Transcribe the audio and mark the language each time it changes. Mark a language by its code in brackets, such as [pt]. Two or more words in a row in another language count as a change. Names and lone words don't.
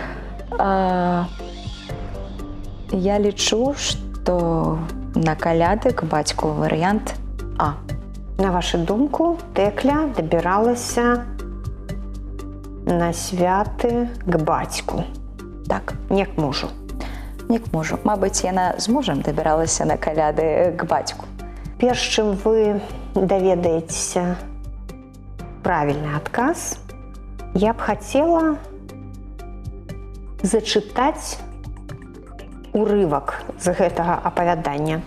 [be] Я лічу, што на каляды к бацьку варыянт А. На вашу думку, Тэкля дабіралася на святы к бацьку. Так, Не к мужу. не к мужу. Мабыць, яна з мужам дабіралася на каляды к бацьку. Перш чым вы даведаецеся правільны адказ, я б хацела зачытаць урывак з гэтага апавядання.